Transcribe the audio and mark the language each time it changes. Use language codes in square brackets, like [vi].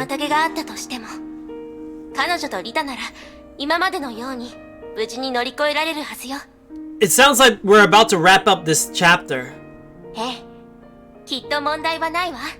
[ja] 妨げがあったとしても、彼女とリタなら、今までのように、無事に乗り越えられるはずよ。 [en] It sounds like we're about to wrap up this chapter. [ja] ええ、きっと問題はないわ。